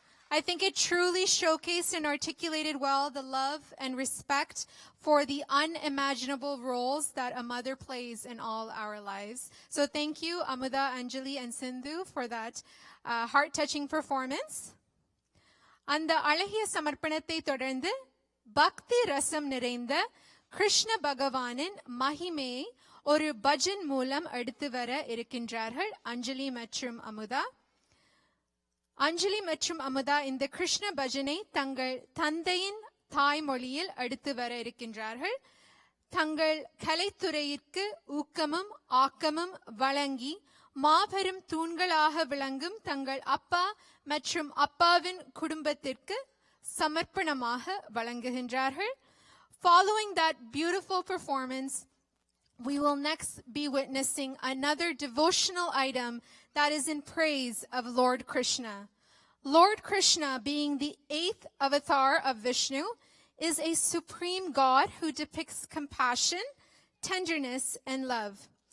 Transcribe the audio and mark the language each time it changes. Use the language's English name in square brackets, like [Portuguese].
[English] I think it truly showcased and articulated well the love and respect for the unimaginable roles that a mother plays in all our lives. So thank you, Amuda, Anjali, and Sindhu for that heart-touching performance. [Tamil] அந்த அழகிய சமர்ப்பணத்தை தொடர்ந்து பக்தி ரசம் நிறைந்த கிருஷ்ண பகவானின் மகிமையை ஒரு பஜன் மூலம் எடுத்து வர இருக்கின்றார்கள் அஞ்சலி மற்றும் அமுதா. அஞ்சலி மற்றும் அமுதா இந்த கிருஷ்ண பஜனை தங்கள் தந்தையின் தாய்மொழியில் எடுத்து வர இருக்கின்றார்கள். தங்கள் கலைத்துறையிற்கு ஊக்கமும் ஆக்கமும் வழங்கி மாபெரும் தூண்களாக விளங்கும் தங்கள் அப்பா மற்றும் அப்பாவின் குடும்பத்திற்கு சமர்ப்பணமாக வழங்குகின்றார்கள். [English] Following that beautiful performance, we will next be witnessing another devotional item that is in praise of Lord Krishna. Lord Krishna, being the 8th avatar of Vishnu, is a supreme God who depicts compassion, tenderness, and love.